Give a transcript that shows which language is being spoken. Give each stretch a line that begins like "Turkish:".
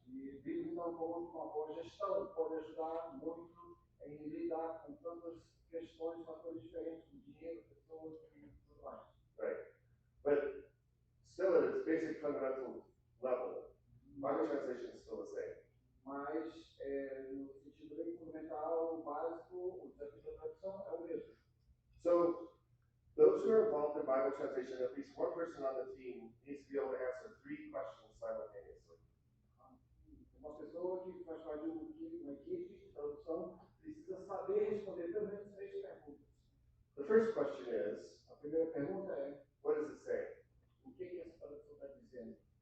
Portuguese: E vimos então como uma boa gestão pode ajudar muito em lidar com tantas questões, fatores diferentes, do dinheiro, pessoas e tudo mais.
English: Right. But still at its basic fundamental level, Bible translation is still the same.
Portuguese: Mas, no sentido bem fundamental, básico, o desafio da tradução é o mesmo.
English: So, those who are involved in Bible translation, at least one person on the team needs to be able to answer 3 questions simultaneously.
Portuguese: Uma pessoa que faz parte de uma equipe de tradução precisa saber responder pelo menos 3 perguntas.
English: The first question is,
Portuguese: A primeira pergunta é:
English: what does it say?
Portuguese: o que essa tradução está dizendo?